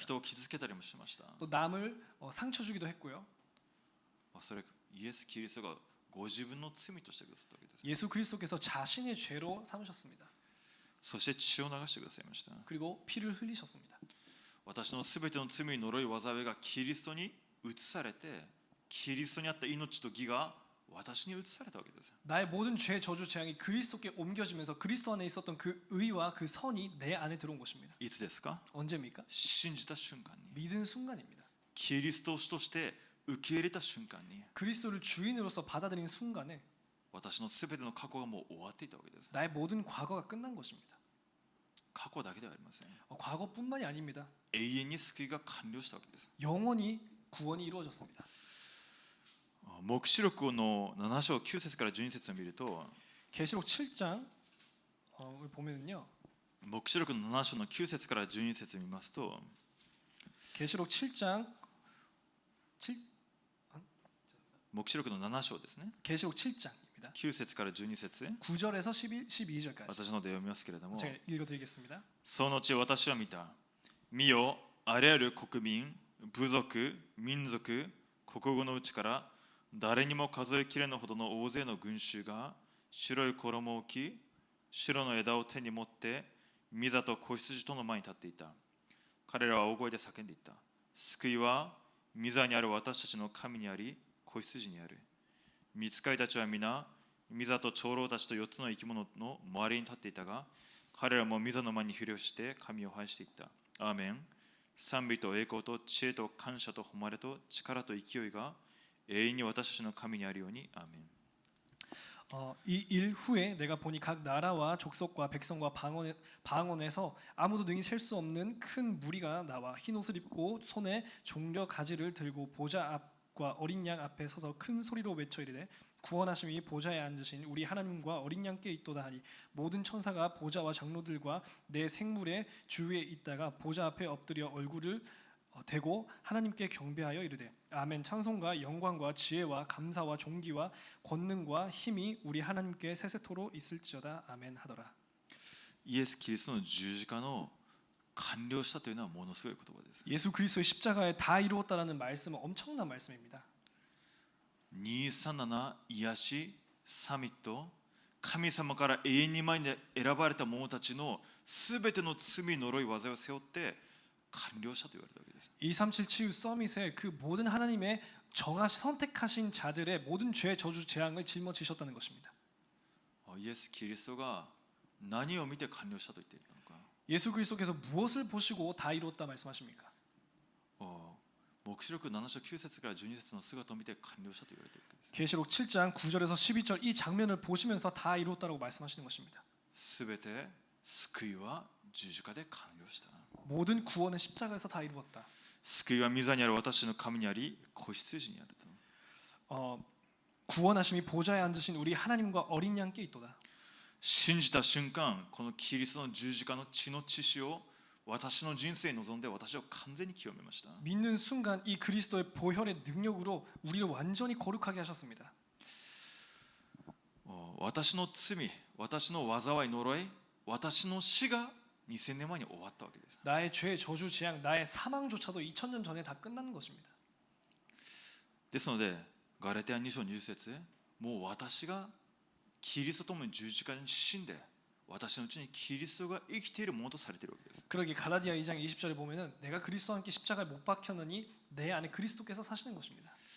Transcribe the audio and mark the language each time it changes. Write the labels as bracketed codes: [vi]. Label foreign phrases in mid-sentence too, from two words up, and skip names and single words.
[ja] 人を傷つけたりもしました。 [ko] 또 남을 상처 주기도 했고요. [ja] それイエス・キリストがご自分の罪としてくださったわけです。 [ko] 예수 그리스도께서 자신의 죄로 삼으셨습니다. [ja] そして血を流してくださいました。 [ko] 그리고 피를 흘리셨습니다. [ja] 私のすべての罪呪い災いがキリストに移されて、キリストにあった命と義が私に移されたわけです。 [ko] 나의 모든 죄, 저주, 재앙이 그리스도께 옮겨지면서 그리스도 안에 있었던 그 의와 그 선이 내 안에 들어온 것입니다. [ja] いつですか？ [ko] 언제입니까? [ja] 信じた瞬間に、 [ko] 믿은 순간입니다. [ja] キリストを主として受け入れた瞬間に、 [ko] 그리스도를 주인으로서 받아들인 순간에 [ja] 私のすべての過去がもう終わっていたわけです。 [ko] 나의 모든 과거가 끝난 것입니다. [ja] 過去だけではありません。 [ko] 과거뿐만이 아닙니다. [ja] 永遠に救いが完了したわけです。 [ko] 영원히 구원이 이루어졌습니다. [ja] 黙示録の7章9節から12節を見ると、 [ko] 계시록 7장 보면은요. [ja] 黙示録の7章の9節から12節を見ますと、 [ko] 계시록 7장 [ja] 黙示録の7章ですね。 [ko] 계시록 7장입니다. [ja] 9 節から12節、 [ko] 9절에서 12절까지 [ja] 私ので読みますけれども、 [ko] 제가 읽어드리겠습니다. [ja] その後私は見た。見よ、あらゆる国民、部族、民族、国語のうちから誰にも数えきれぬほどの大勢の群衆が白い衣を着、白の枝を手に持って御座と子羊との前に立っていた。彼らは大声で叫んでいった。救いは御座にある私たちの神にあり、子羊にある。御使いたちは皆御座と長老たちと4つの生き物の周りに立っていたが、彼らも御座の前にひれ伏して神を拝していった。アーメン。賛美と栄光と知恵と感謝と誉れと力と勢いが永遠に私たちの神にあるように。アーメン。 [ko] 이 일 후에 내가 보니 각 나라와 족속과 백성과 방언에서 아무도 능히 셀 수 없는 큰 무리가 나와 흰 옷을 입고 손에 종려 가지를 들고 보좌 앞과 어린 양 앞에 서서 큰 소리로 외쳐 이르되 구원하심이 보좌에 앉으신 우리 하나님과 어린 양께 있도다 하니 모든 천사가 보좌와 장로들과 내 생물의 주위에 있다가 보좌 앞에 엎드려 얼굴을 대고 하나님께 경배하여 이르되 아멘. 찬송과 영광과 지혜와 감사와 존귀와 권능과 힘이 우리 하나님께 세세토록 있을지어다. 아멘 하더라. [ja] イエス・キリストの十字架の完了したというのはものすごい言葉です。 [ko] 예수 그리스도의 십자가에 다 이루었다라는 말씀은 엄청난 말씀입니다. [ja] 237 癒しサミット、神様から永遠に前に選ばれた者たちのすべての罪呪い災いを背負って完了したと言われたわけです。 [ko] 237 치유 서밋에 그 모든 하나님의 선택하신 자들의 모든 죄, 저주, 재앙을 짊어지셨다는 것입니다. [ja] イエス・キリストが何を見て完了したと言っているのか。 [ko] 예수 그리스도께서 무엇을 보시고 다 이루었다 말씀하십니까? [ja] 黙示録7章9節から12節の姿を見て完了したと言われているわけです。 [ko] 계시록 7장 9절에서 12절 이 장면을 보시면서 다 이루었다고 말씀하시는 것입니다. [ja] すべて救いは十字架で完了した。 [ko] 모든 구원은 십자가에서 다 이루었다. [ja] 救いは御座にある私の神にあり、子羊にあると。 [ko] 구원하심이 보좌에 앉으신 우리 하나님과 어린 양께 있도다. [ja] 信じた瞬間、このキリストの十字架の血の血潮を私の人生に臨んで私を完全に清めました。 [ko] 믿는 순간 이 그리스도의 보혈의 능력으로 우리를 완전히 거룩하게 하셨습니다. [ja] 私の罪、私の災い呪い、私の死が2000年前に終わったわけです。 [ko] 나의 죄, 저주, 재앙, 나의 사망조차도 2000년 전에 다 끝난 것입니다. [ja] ですのでガラテヤ2章20節、もう私がキリストともに十字架に死んで私のうちにキリストが生きているものとされているわけです。 [ko] 그러기 갈라디아 2장 20절에 보면은 내가 그리스도와 함께 십자가에 못 박혔느니 내 안에 그리스도께서 사시는 것입니다.